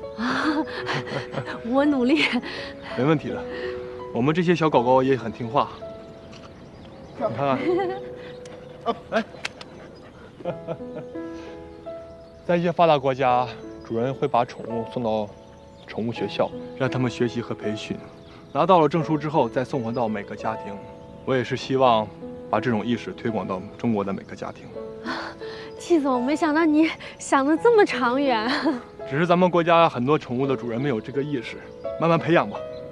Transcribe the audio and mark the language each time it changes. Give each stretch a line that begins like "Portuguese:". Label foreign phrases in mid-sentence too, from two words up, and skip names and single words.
Chinese: 我努力。没问题的，我们这些小狗狗也很听话。你看看，来，在一些发达国家，主人会把宠物送到宠物学校，讓他們學習和培訓。拿到了證書之後，再送回到每個家庭。我也是希望把這種意識推廣到中國的每個家庭。季總，沒想到你想得這麼長遠。只是咱們國家很多寵物的主人沒有這個意識，慢慢培養吧。